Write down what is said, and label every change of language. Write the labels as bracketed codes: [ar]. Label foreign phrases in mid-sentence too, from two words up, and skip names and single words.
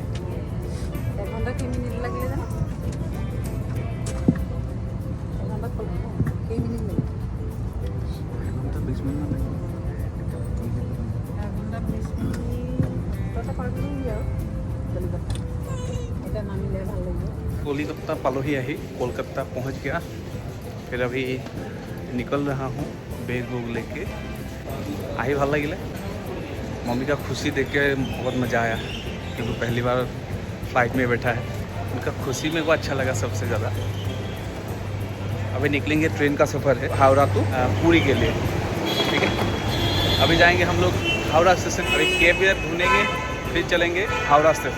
[as] 1 ঘণ্টা কেইমিনিট লাগিলে জানো? 1 ঘণ্টাত পালো ন? কেইমিনিট লাগিলে? 1 ঘণ্টা 20 মিনিটমান লাগিব। 1 ঘণ্টা 20 মিনিট ততে পাৰ কৰিলোঁহি আৰু কলিকতা। এতিয়া নামিলে ভাল লাগিব। [hi] कोलकाता पालोही ही कोलकाता पहुंच गया। फिर अभी निकल रहा हूँ बैग वूग लेके। [as] आई ভাল লাগিলে। [hi] मम्मी का खुशी देख के बहुत मज़ा आया, क्योंकि पहली बार फ्लाइट में बैठा है। उनका खुशी मेरे को अच्छा लगा सबसे ज़्यादा। अभी निकलेंगे, ट्रेन का सफ़र है हावड़ा टू पुरी के लिए, ठीक है। अभी जाएंगे हम लोग हावड़ा स्टेशन, अभी कैब इधर ढूंढेंगे, फिर चलेंगे हावड़ा स्टेशन।